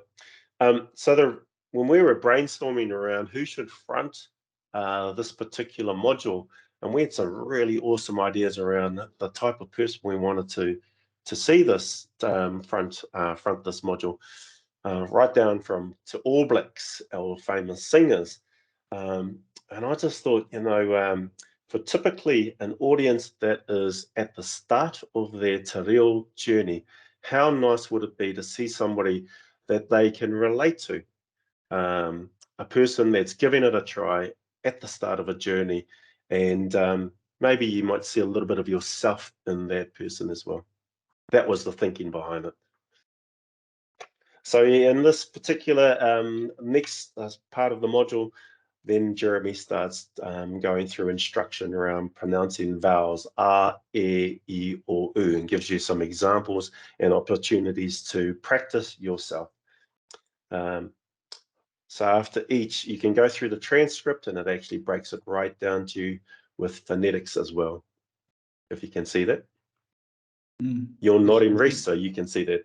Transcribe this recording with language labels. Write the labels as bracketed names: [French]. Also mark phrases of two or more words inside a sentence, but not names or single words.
[English] When we were brainstorming around who should front this particular module, and we had some really awesome ideas around the type of person we wanted to see this front this module, right down to All Blacks, our famous singers. And I just thought, for typically an audience that is at the start of their te reo journey, how nice would it be to see somebody that they can relate to? A person that's giving it a try at the start of a journey, and maybe you might see a little bit of yourself in that person as well. That was the thinking behind it. So in this particular next part of the module, then Jeremy starts going through instruction around pronouncing vowels a, e, I, o, u, and gives you some examples and opportunities to practice yourself. So after each, you can go through the transcript, and it actually breaks it right down to you with phonetics as well, if you can see that. You're nodding, Reese, so you can see that.